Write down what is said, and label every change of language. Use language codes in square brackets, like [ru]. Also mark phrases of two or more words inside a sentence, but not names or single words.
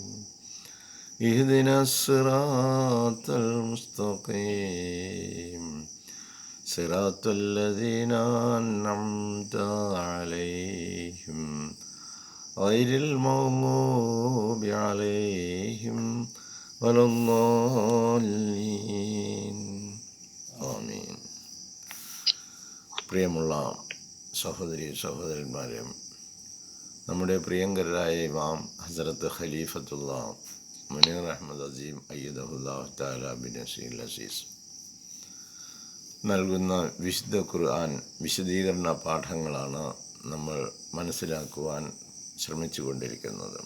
[ar] اهدنا الصراط المستقيم صراط الذين أنعمت عليهم غير المغضوب عليهم ولا الضالين ആമീൻ. [ml] പ്രിയമുള്ള സഹോദരന്മാരെ, നമ്മുടെ പ്രിയങ്കരായ ഇമാം ഹസ്രത്ത് ഖലീഫത്തുള്ള മുനീർ അഹമ്മദ് അസീം [ar] أيده الله تعالى بنصره العزيز [ml] നൽകുന്ന വിശുദ്ധ ഖുർആൻ വിശദീകരണ പാഠങ്ങളാണ് നമ്മൾ മനസ്സിലാക്കുവാൻ ശ്രമിച്ചു കൊണ്ടിരിക്കുന്നത്.